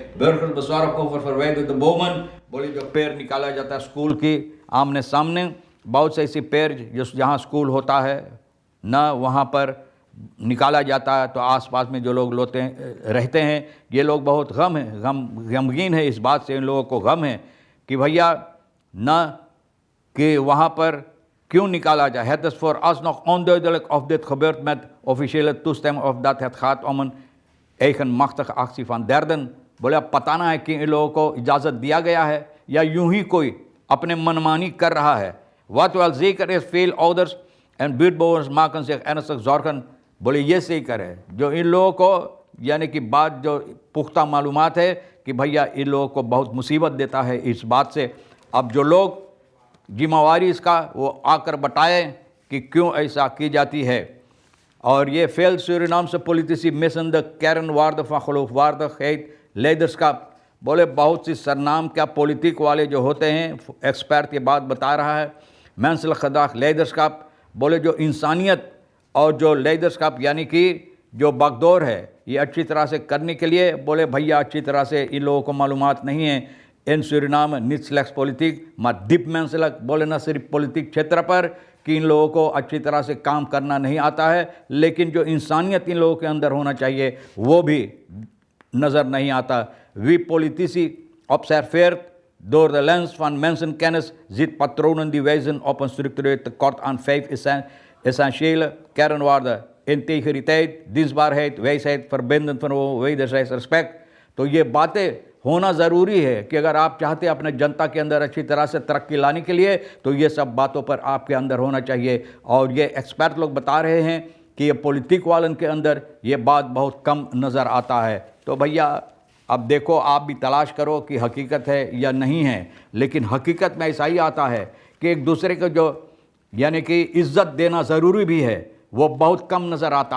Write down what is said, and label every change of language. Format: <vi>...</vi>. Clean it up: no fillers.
<nl>burgers bezorgd over verwijderde bomen,</nl> <hi>बोले जो पेड़ निकाला जाता है स्कूल की आमने सामने, बहुत से ऐसे पेड़ जो जहाँ स्कूल होता है न वहाँ पर निकाला जाता है, तो आसपास में जो लोग रहते हैं ये लोग बहुत गमगीन है। इस बात से इन लोगों को गम है कि भैया न कि वहाँ पर क्यों निकाला जाए।</hi> <nl>Het is voor ons nog onduidelijk of dit gebeurt met officiële toestemming of dat het gaat om een eigenmachtige actie van derden।</nl> <hi>बोले अब पता ना है कि इन लोगों को इजाज़त दिया गया है या यूं ही कोई अपने मनमानी कर रहा है।</hi> <nl>Wat wel zeker is, veel ouders en buurtbewoners maken zich ernstig zorgen।</nl> <hi>बोले ये सही करे जो इन लोगों को यानी कि बात जो पुख्ता मालूमात है कि भैया इन लोगों को बहुत मुसीबत देता है इस बात से। अब जो लोग जिम्मेवारी इसका वो आकर बताएं कि क्यों ऐसा की जाती है। और ये फेल सूरीनाम से</hi> <nl>politici missen de kernwaarden van geloofwaardigheid, leiderschap।</nl> <hi>बोले बहुत सी सरनाम क्या पॉलिटिक वाले जो होते हैं, एक्सपर्ट ये बात बता रहा है,</hi> <nl>menselijk gedrag, leiderschap।</nl> <hi>बोले जो इंसानियत और जो leiderschap यानी कि जो बागडोर है ये अच्छी तरह से करने के लिए, बोले भैया अच्छी तरह से इन लोगों को मालूमात नहीं है</hi> <nl>in Suriname niet slechts politiek, maar diep menselijk,</nl> <hi>बोले ना सिर्फ पॉलिटिक क्षेत्र पर कि इन लोगों को अच्छी तरह से काम करना नहीं आता है, लेकिन जो इंसानियत इन लोगों के अंदर होना चाहिए वो भी नज़र नहीं आता.</hi> <nl>We politici observeert door de lens van mensenkennis ziet patronen die wijzen op een structureel tekort aan 5 essentiële kernwaarden: integriteit, dienstbaarheid, wijsheid, verbindend vermogen, wederzijds respect.</nl> <hi>तो ये बातें होना ज़रूरी है कि अगर आप चाहते हैं अपने जनता के अंदर अच्छी तरह से तरक्की लाने के लिए, तो ये सब बातों पर आपके अंदर होना चाहिए. और ये एक्सपर्ट लोग बता रहे हैं कि ये पॉलिटिक वालन के अंदर ये बात बहुत कम नज़र आता है. तो भैया अब देखो, आप भी तलाश करो कि हकीकत है या नहीं है, लेकिन हकीकत में ऐसा ही आता है कि एक दूसरे को जो यानी कि इज़्ज़त देना ज़रूरी भी है, वो बहुत कम नज़र आता.</hi>